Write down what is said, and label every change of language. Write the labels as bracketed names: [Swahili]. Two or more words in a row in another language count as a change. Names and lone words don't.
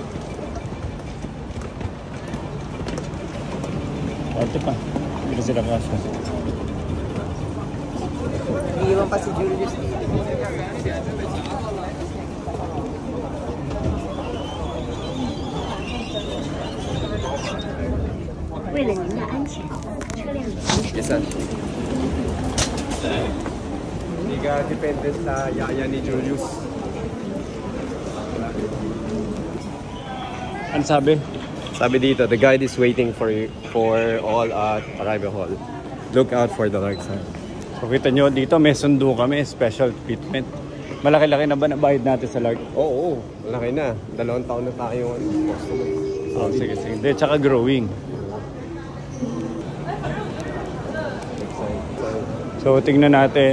[Filipino] Ate pa, hindi na sila kasya. Iiwan pa si Julius dito. [Chinese] 为了您的安全，车辆已行驶。 [English] Yes, sir. [Filipino] Hindi ka dependent sa yaya ni Julius. Ano sabi? Sabi dito, [English] the guide is waiting for all at arrival hall. Look out for the dark side. [Filipino] So kita nyo, dito may sundo kami, [English] special treatment. [Filipino] Malaki-laki na ba nabayad natin sa lark? Oo, malaki na. 2 taon na tayo customer. Oh, sige. Hindi, tsaka growing. So tingnan natin.